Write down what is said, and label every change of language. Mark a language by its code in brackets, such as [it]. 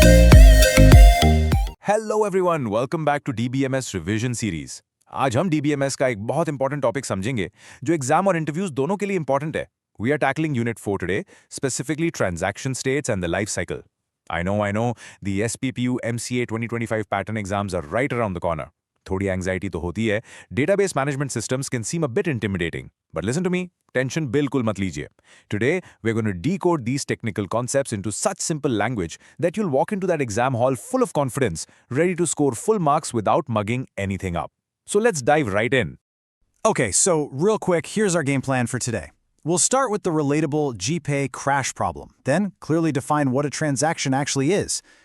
[en] Everyone, welcome back to DBMS revision series. [hi] आज हम DBMS का एक बहुत इंपॉर्टेंट टॉपिक समझेंगे जो एग्जाम और इंटरव्यूज दोनों के लिए इंपॉर्टेंट है। [en] We are tackling unit 4 today, specifically transaction states and the life cycle. I know, the SPPU MCA 2025 pattern exams are right around the corner. [hi] थोड़ी एंग्जाइटी तो होती है। [en] database management systems can seem a bit intimidating, but listen to me, [hi] tension बिल्कुल मत लीजिए। [en] Today, we're going to decode these technical concepts into such simple language that you'll walk into that exam hall full of confidence, ready to score full marks without mugging anything up. So let's dive right in. Okay, so real quick, here's our game plan for today. We'll start with the relatable GPay crash problem, then clearly define what a transaction actually is.